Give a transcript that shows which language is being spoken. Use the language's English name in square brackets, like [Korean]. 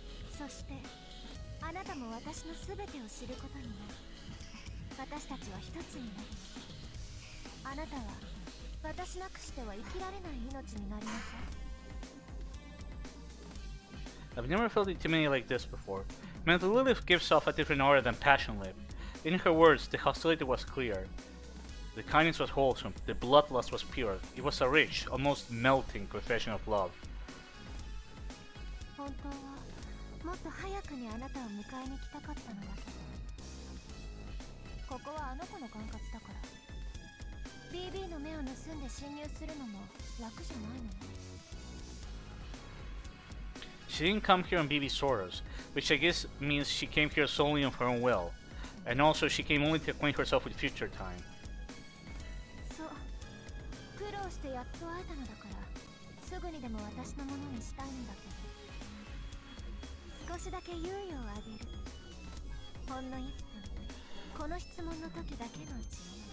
[Japanese] そしてあなたも私のすべてを知ることになる。私たちは一つになる。あなたは私なくしては生きられない命になりなさい。 [English] I've never felt intimidated like this before. Mental Lilith gives off a different aura than Passion Lip. In her words, the hostility was clear. The kindness was wholesome, the bloodlust was pure. It was a rich, almost melting confession of love. [Japanese] 本当はもっと早くにあなたを迎えに来たかったのだけど、ここはあの子の管轄だから。 BB の目を盗んで侵入するのも楽じゃないのね。 [English] She didn't come here on BB's orders, which I guess means she came here solely of her own will. And also, she came only to acquaint herself with future time. [Japanese] そう、苦労してやっと会えたのだから、すぐにでも私のものにしたいんだけど、少しだけ猶予をあげる。ほんの1分、この質問の時だけのうちに。